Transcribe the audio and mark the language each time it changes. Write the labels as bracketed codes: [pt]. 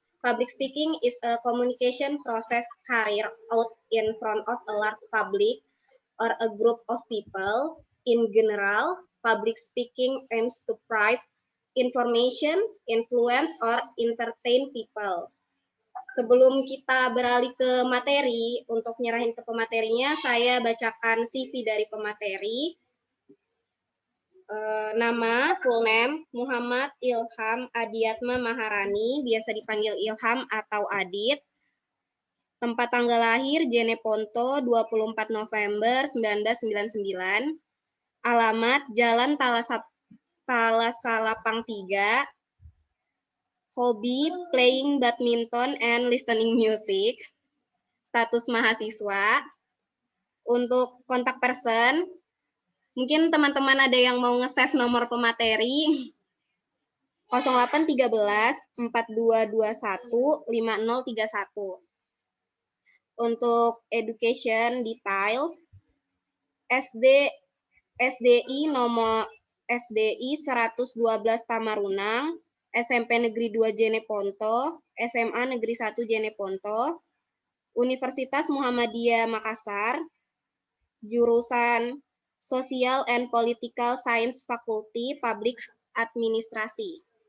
[en] Public speaking is a communication process carried out in front of a large public or a group of people. In general, public speaking aims to provide information, influence, or entertain people. [id] Sebelum kita beralih ke materi, untuk nyerahin ke pematerinya, saya bacakan CV dari pemateri. Nama, full name, Muhammad Ilham Adiatma Maharani, biasa dipanggil Ilham atau Adit. Tempat tanggal lahir, Jeneponto, 24 November 1999. Alamat, Jalan Talasalapang 3. [en] Hobi, playing badminton and listening music. [id] Status mahasiswa. Untuk kontak person, mungkin teman-teman ada yang mau nge-save nomor pemateri. 0813 4221 5031. Untuk education details, SDI nomor SDI 112 Tamarunang, SMP Negeri 2 Jeneponto, SMA Negeri 1 Jeneponto, Universitas Muhammadiyah Makassar, jurusan Social and Political Science Faculty Public Administrasi.